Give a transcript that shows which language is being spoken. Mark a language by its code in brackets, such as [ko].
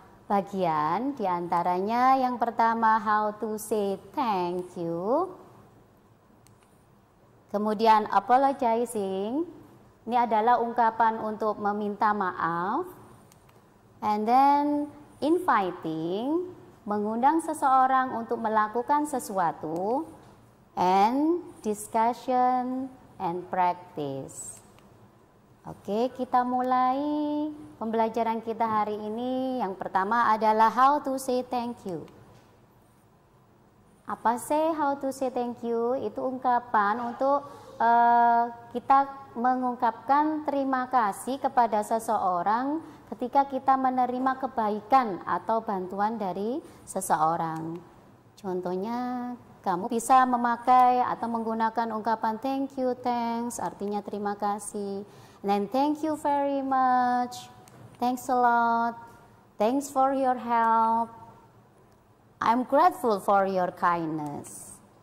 [id] bagian, diantaranya yang pertama [en] how to say thank you, [id] kemudian apologizing, ini adalah ungkapan untuk meminta maaf, [en] and then [id] inviting, mengundang seseorang untuk melakukan sesuatu, [en] and discussion and practice. [id] Oke, kita mulai pembelajaran kita hari ini. Yang pertama adalah [en] how to say thank you. [id] Apa sih [en] how to say thank you? [id] Itu ungkapan untuk kita mengungkapkan terima kasih kepada seseorang ketika kita menerima kebaikan atau bantuan dari seseorang. Contohnya, kamu bisa memakai atau menggunakan ungkapan [en] thank you, thanks, [id] artinya terima kasih. [en] And then thank you very much, thanks a lot, thanks for your help, I'm grateful for your kindness.